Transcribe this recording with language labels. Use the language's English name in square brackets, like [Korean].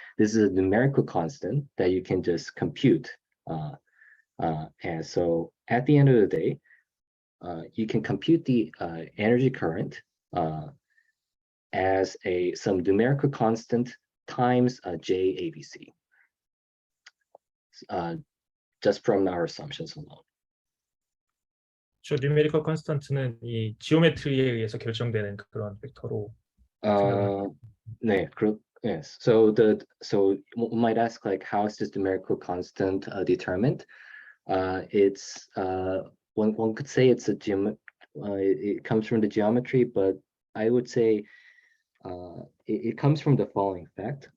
[English] This is a numerical constant that you can just compute. And so at the end of the day, you can compute the energy current as some numerical constant times JABC. Just from our assumptions alone. [Korean] 저 [English] numerical constant [Korean] 는 이 지오메트리에 의해서 결정되는 그런 벡터로. 네, yes. [English] So one might ask, like, how is this numerical constant determined? It's one could say it's a it comes from the geometry, but I would say it comes from the following fact.